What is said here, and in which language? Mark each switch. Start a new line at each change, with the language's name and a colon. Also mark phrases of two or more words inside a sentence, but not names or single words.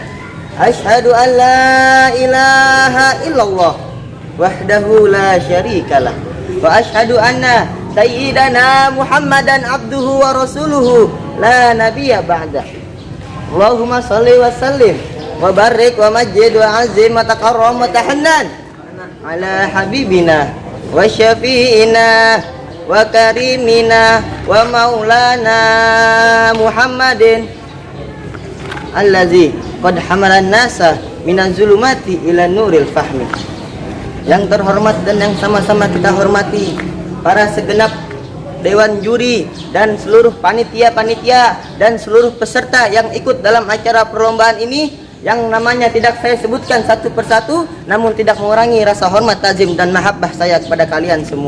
Arabic: أشهد أن لا إله إلا الله وحده لا شريك له وأشهد أن سيدنا محمدا عبده ورسوله لا نبي بعده. اللهم صل وسلم وبارك ومجد وعظم وتكرم وتحنن على حبيبنا وشفيعنا وكريمنا ومولانا محمد الذي قد حمل الناس من الظلمات إلى نور الفهم.
Indonesian: Yang terhormat dan yang sama-sama kita hormati para segenap dewan juri dan seluruh panitia-panitia dan seluruh peserta yang ikut dalam acara perlombaan ini, yang namanya tidak saya sebutkan satu persatu, namun tidak mengurangi rasa hormat, takzim dan mahabbah saya kepada kalian semua.